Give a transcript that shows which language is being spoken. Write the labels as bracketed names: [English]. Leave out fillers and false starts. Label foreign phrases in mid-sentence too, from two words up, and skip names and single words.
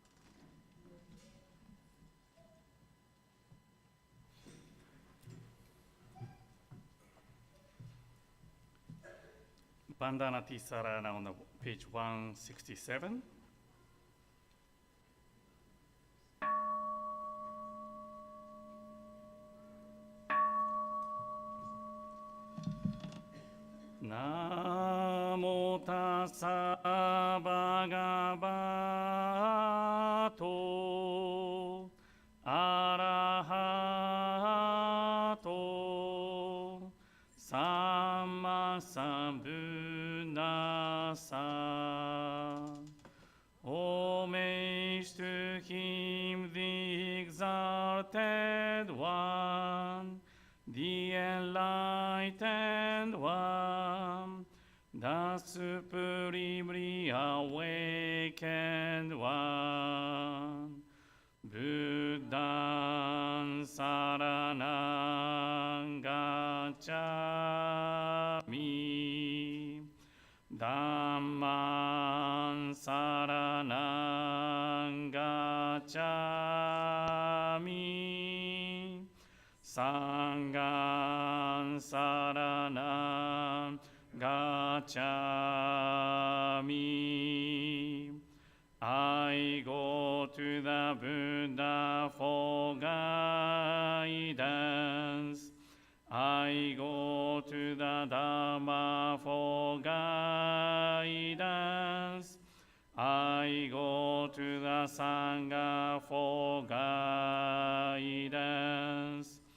[Pali] Vandana Tisarana [English] on the page 167. [Pali] Namo tassa bhagavato arahato samma sambuddhassa. [English] Homage to him, the exalted one, the enlightened one, the supremely awakened one, [Pali] Buddhaṃ saraṇaṃ gacchāmi, Dhammaṃ sara ṇaṃ gacchāmi saṅghaṃ saraṇaṃ gacchāmi [English] I go to the Buddha for guidance. I go to the Dharma for guidance. I go to the Sangha for guidance.